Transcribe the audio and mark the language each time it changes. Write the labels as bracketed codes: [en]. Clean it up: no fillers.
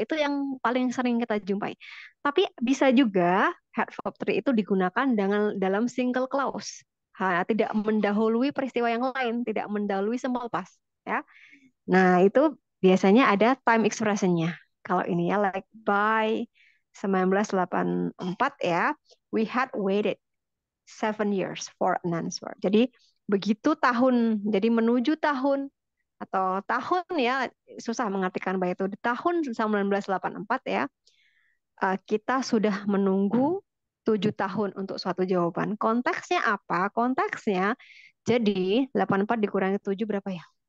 [id] Itu yang paling sering kita jumpai. Tapi bisa juga had verb 3 itu digunakan dalam single clause. Tidak mendahului peristiwa yang lain, tidak mendahului simple past ya. Nah, itu biasanya ada time expression-nya. Kalau ini ya [en] like by 1984 ya, we had waited 7 years for an answer. [id] Jadi begitu tahun, jadi menuju tahun atau tahun ya, susah mengartikan by itu. Di tahun 1984 ya, kita sudah menunggu 7 tahun untuk suatu jawaban. Konteksnya apa? Konteksnya jadi 84 dikurangi 7 berapa ya?